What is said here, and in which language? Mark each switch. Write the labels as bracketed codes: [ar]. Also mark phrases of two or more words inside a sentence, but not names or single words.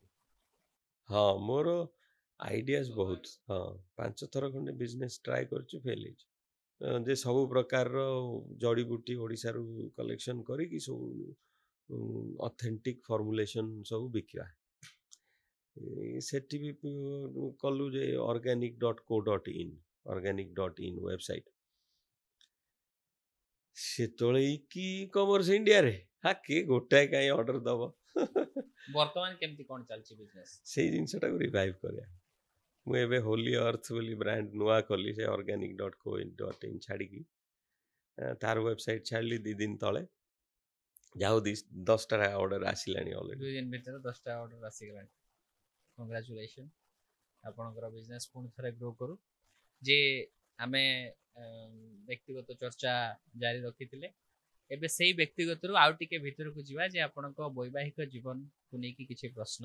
[or] ହଁ, ମୋର ଆଇଡିଆସ୍ ବହୁତ। ହଁ, 5 ଥର ଖଣ୍ଡେ [en] business try [or] କରିଛି, ଫେଲ୍ ହେଇଛି। ଯେ ସବୁ ପ୍ରକାରର ଜଡ଼ିବୁଟି ଓଡ଼ିଶାରୁ କଲେକ୍ସନ୍ କରିକି ସବୁ [en] authentic formulation [or] ସବୁ ବିକିବା। ସେଠି ବି କଲୁ ଯେ organic.co.in ୱେବସାଇଟ୍, ସେତେବେଳେ କି କମର୍ସ ଇଣ୍ଡିଆରେ କିଏ ଗୋଟାଏ କାହିଁ ଅର୍ଡର ଦବ। ବର୍ତ୍ତମାନ କେମିତି କ'ଣ ଚାଲିଛି ବିଜନେସ୍? ସେଇ ଜିନିଷଟାକୁ ରିଭାଇଭ୍ କରିବା। ମୁଁ ଏବେ ହୋଲି ଅର୍ଥ ବୋଲି ବ୍ରାଣ୍ଡ ନୂଆ କଲି, ସେ organic.co.in ଛାଡ଼ିକି ତାର ୱେବସାଇଟ୍ ଛାଡ଼ିଲି 2 ଦିନ ତଳେ। ଯାହା ହଉ 10ଟା ଅର୍ଡର ଆସିଲାଣି ଅଲରେଡି। 2 ଦିନ ଭିତରେ 10ଟା ଅର୍ଡର ଆସିଗଲାଣି। କଂଗ୍ରାଚୁଲେସନ୍, ଆପଣଙ୍କର ବିଜନେସ୍ ପୁଣି ଥରେ ଗ୍ରୋ କରୁ। ଯେ ଆମେ ବ୍ୟକ୍ତିଗତ ଚର୍ଚ୍ଚା ଜାରି ରଖିଥିଲେ, ଏବେ ସେଇ ବ୍ୟକ୍ତିଗତରୁ ଆଉ ଟିକେ ଭିତରକୁ ଯିବା, ଯେ ଆପଣଙ୍କ ବୈବାହିକ ଜୀବନକୁ ନେଇକି କିଛି ପ୍ରଶ୍ନ।